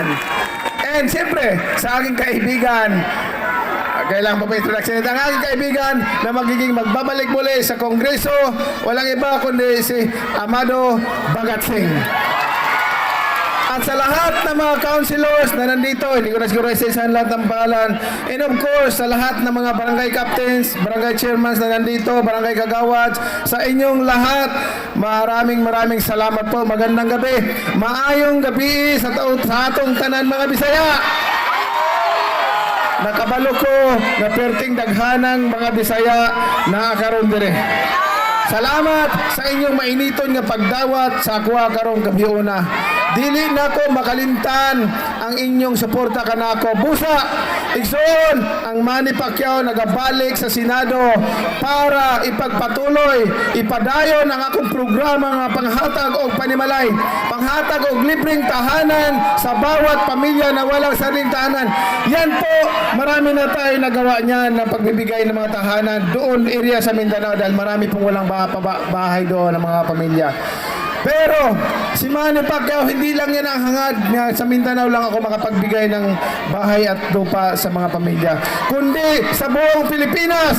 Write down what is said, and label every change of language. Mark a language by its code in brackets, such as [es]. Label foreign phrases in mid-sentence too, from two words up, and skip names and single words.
[tl] And siyempre, sa aking kaibigan, kailangan pa ba introduction nito? Ang aking kaibigan na magiging magbabalik muli sa Kongreso, walang iba kundi si Amado Bagatsing. At sa lahat ng mga councilors na nandito, hindi ko na siguro isa-isahan lahat ng pangalan. [en] And of course, [tl] sa lahat ng mga barangay captains, barangay chairmans na nandito, barangay kagawad, sa inyong lahat, maraming salamat po. Magandang gabi. [ceb] Maayong gabi sa atong tanan mga Bisaya. Nakabalo ko na perting daghanang mga Bisaya na karon dire. Salamat sa inyong mainiton nga pagdawat sa akwa karong gabiuna. Dili nako makalimtan ang inyong suporta kanako. Busa, Igsoon, ang Manny Pacquiao nagabalik sa Senado para ipagpatuloy, ipadayon ang akong programa nga panghatag og panimalay, [tl] panghatag og libreng tahanan sa bawat pamilya na walang sariling tahanan. Yan po, marami na tayo nagawa niyan na pagbibigay ng mga tahanan doon area sa Mindanao dahil marami pong walang bahay doon ng mga pamilya. Pero si Manny Pacquiao, hindi lang yan ang hangad nga sa Mindanao lang ako makapagbigay ng bahay at lupa sa mga pamilya, kundi sa buong Pilipinas.